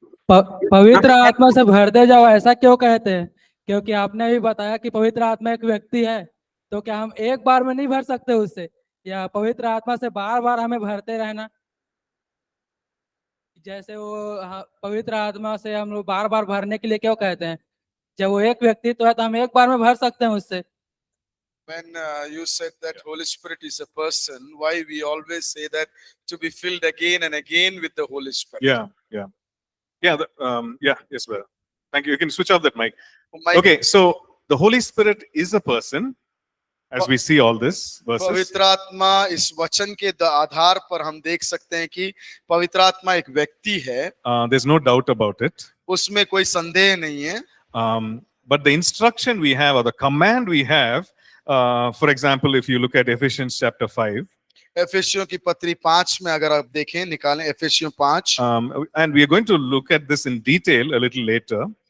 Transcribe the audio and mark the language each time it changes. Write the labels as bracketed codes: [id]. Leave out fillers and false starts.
[hi] पवित्र आत्मा से भरते जाओ, ऐसा क्यों कहते हैं? क्योंकि आपने भी बताया कि पवित्र आत्मा एक व्यक्ति है, तो क्या हम एक बार में नहीं भर सकते उससे, या पवित्र आत्मा से बार बार हमें भरते रहना? जैसे वो पवित्र आत्मा से हम लोग बार बार भरने के लिए क्यों कहते हैं? जब वो एक व्यक्ति तो है तो हम एक बार में भर सकते हैं उससे. [en] When you said that Holy Spirit is a person, why we always say that to be filled again and again with the Holy Spirit? Yeah. Yes, brother. Thank you. You can switch off that mic. Okay, so the Holy Spirit is a person, as we see all this verses. [hi] पवित्र आत्मा, इस वचन के आधार पर हम देख सकते हैं कि पवित्र आत्मा एक व्यक्ति है. [en] There's no doubt about it. [hi] उसमें कोई संदेह नहीं है. [en] but the instruction we have or the command we have, for example, if you look at Ephesians chapter 5, [hi] एफेसियों की पत्री 5 में अगर आप देखें, निकालें एफेसियों 5, [en] and we are going to look at this in detail a little later.